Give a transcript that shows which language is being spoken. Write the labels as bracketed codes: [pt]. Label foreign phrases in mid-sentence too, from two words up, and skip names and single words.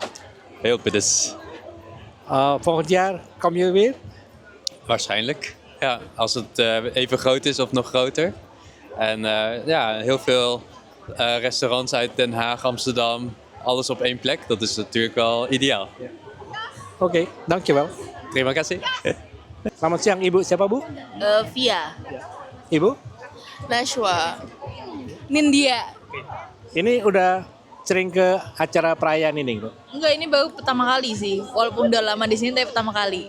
[nl] Heel pedes. Volgend jaar kom je weer? Waarschijnlijk. Ja, als het even groot is of nog groter. En ja, heel veel restaurants uit Den Haag, Amsterdam, alles op één plek. Dat is natuurlijk wel ideaal. Oke, dankjewel. [id] Terima kasih. Selamat siang Ibu, siapa Bu? Via, Ibu? Nashwa, Nindya. Ini udah sering ke acara perayaan ini, Bu? Enggak, ini baru pertama kali sih. Walaupun udah lama di sini, tapi pertama kali.